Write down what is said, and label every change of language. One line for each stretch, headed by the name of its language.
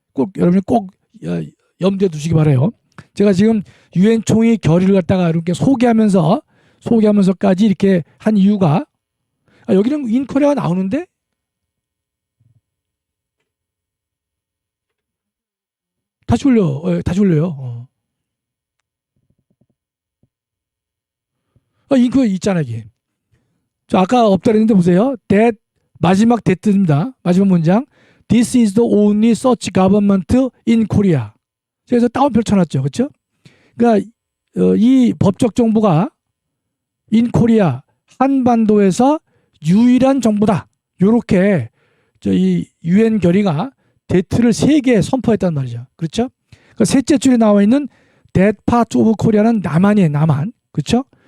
Korean: 꼭 여러분이 꼭 염두에 두시기 바라요. 제가 지금 유엔 총회 결의를 갖다가 이렇게 소개하면서까지 이렇게 한 이유가 여기는 인코리아가 나오는데 다시 올려요. 인코리아 있잖아 이게. 자, 아까 없다 그랬는데 보세요. That 마지막 대뜻입니다. 마지막 문장.
English: This is the only such government in Korea.
Korean: 그래서 따옴표를 쳐놨죠. 그렇죠? 그러니까 이 법적 정부가
English: in Korea
Korean: 한반도에서 유일한 정부다. 이렇게 이 유엔 결의가 대트를 3개 선포했단 말이죠. 그렇죠? 그러니까 셋째 줄에 나와 있는
English: That part of Korea
Korean: 는 남한이에요. 남한. 그렇죠?